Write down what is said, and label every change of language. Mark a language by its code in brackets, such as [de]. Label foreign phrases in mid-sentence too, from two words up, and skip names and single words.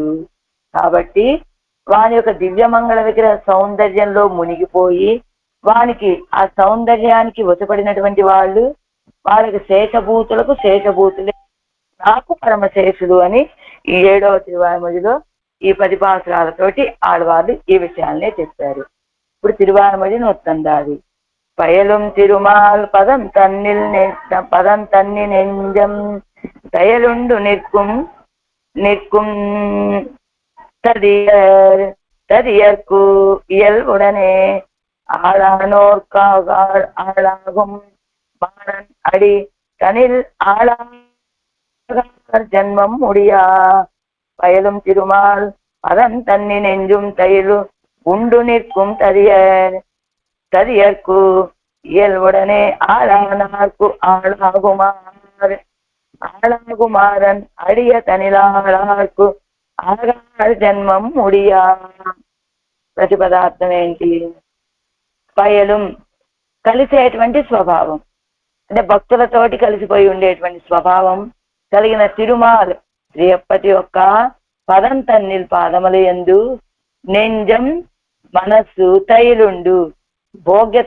[te] కాబట్టి వాని యొక్క దివ్యమంగళ విగ్రహ సౌందర్యంలో మునిగిపోయి వానికి ఆ సౌందర్యానికి వసపడినటువంటి వాళ్ళు వాళ్ళకి శేషభూతులకు శేషభూతులే. నాకు పరమశేషుడు అని ఈ 7వ తిరువాయిమొழிలో ఈ 10 పాసురాలతోటి ఆడవాళ్ళు ఈ విషయాలనే చెప్పారు. ఇప్పుడు తిరువాయిమొழి నొత్తందాది. [ta] பயலும் திருமால் பதம் தன்னி நெஞ்சம் செயலுண்டு நிற்கும் நிற்கும் ததியர்க்கு இயல்புடனே ஆளானோர்க்காக ஆளாகும் மாறன் அடி தனில் ஆளார் ஜன்மம் முடியா. பயலும் திருமால் பதம் தன்னி நெஞ்சும் தயிலு உண்டு நிற்கும் ததியர்க்கு இயல்புடனே ஆளானார்க்கு ஆளாகுமாறன் அடிய தனிலாகு ஆகார் ஜன்மம் முடியா. [te] ప్రతిపదార్థం ఏంటి? పయలం కలిసేటువంటి స్వభావం, అంటే భక్తులతోటి కలిసిపోయి ఉండేటువంటి స్వభావం కలిగిన తిరుమాల్ శ్రీయప్పటి యొక్క పదం తన్నిల్ పాదముల యందు నెంజం మనస్సు తైలుండు భోగ్యత.